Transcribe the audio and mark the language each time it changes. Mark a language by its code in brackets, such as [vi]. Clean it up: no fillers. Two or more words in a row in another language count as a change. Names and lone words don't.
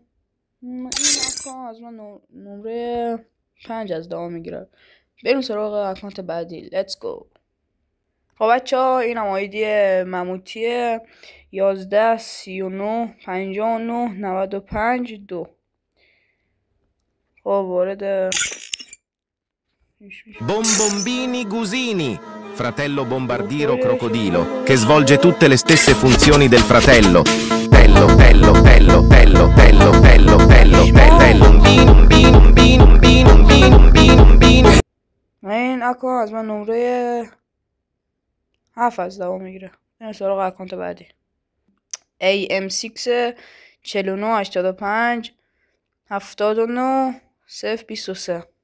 [fa] این اکانت از من نمره 5 از 10 میگیره. بریم سراغ اکانت بعدی. [en] Let's go. [fa] خب بچه ها این هم آیدی مموتیه 11/39/59/95/2. خب وارد [it] Bombombini Gusini, fratello bombardiero crocodilo, che svolge tutte le stesse funzioni del fratello. Bello, bello, bello, bello, bello, bello, bello, bello, un bino. [fa] این اکانت از من نمره 7 از 10 میگیره. این سراغ اکانت بعدی. AM6 49/85/79/023.